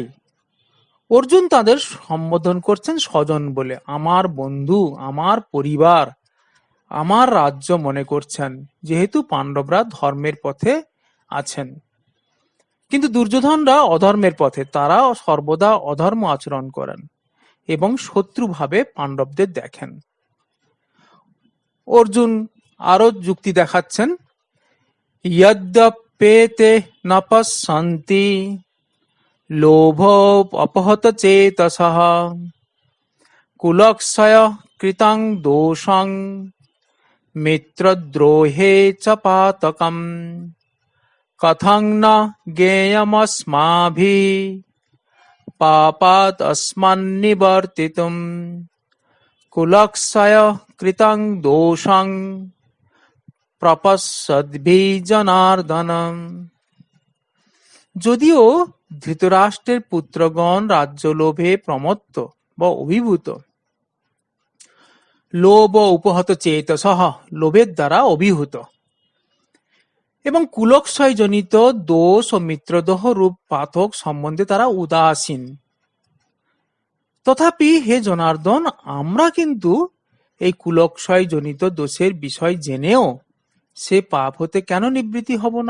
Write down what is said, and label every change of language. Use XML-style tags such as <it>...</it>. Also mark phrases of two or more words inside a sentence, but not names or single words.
<bn>অর্জুন তাদের সম্বোধন করছেন স্বজন বলে, আমার বন্ধু, আমার পরিবার, আমার রাজ্য মনে করছেন, যেহেতু পাণ্ডবরা ধর্মের পথে আছেন। কিন্তু দুর্যোধনরা অধর্মের পথে, তারা সর্বদা অধর্ম আচরণ করেন এবং শত্রুভাবে পাণ্ডবদের দেখেন। অর্জুন আরো যুক্তি দেখাচ্ছেন,</bn> <sa>यद्यप्येते न पश्यन्ति लोभोपहतचेतसः कुलक्षय कृतं दोषं मित्रद्रोहे च पातकम् कथं न ज्ञेयमस्माभिः पापात् अस्मन्निवर्तितुम् कुलक्षय कृतं दोषं</sa> <bn>প্রপশ্যদ্ভিজনার্দনম। যদিও ধৃতরাষ্ট্রের পুত্রগণ রাজ্যলোভে প্রমত্ত বা অভিভূত,</bn> <sa>লোভ উপহত চেতসঃ,</sa> <bn>লোভের দ্বারা অভিভূত, এবং কুলক্ষয়জনিত দোষ ও মিত্রদোহ রূপ পাতক সম্বন্ধে তারা উদাসীন, তথাপি হে জনার্দন, আমরা কিন্তু এই কুলক্ষয়জনিত দোষের বিষয় জেনেও সে পাপ হতে কেন নিবৃত্তি হব না?</bn>